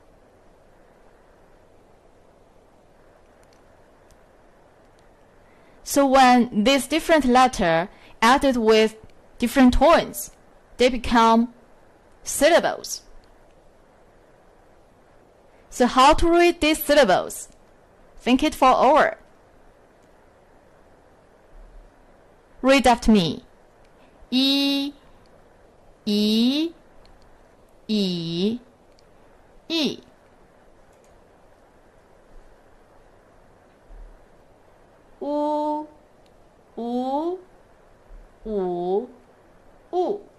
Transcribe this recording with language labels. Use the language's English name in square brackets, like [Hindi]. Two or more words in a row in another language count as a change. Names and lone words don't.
[English] So when these different letters added with different tones, they become syllables. So how to read these syllables? Think it for a hour. Read after me. E, E, E, E. U, U, U, U.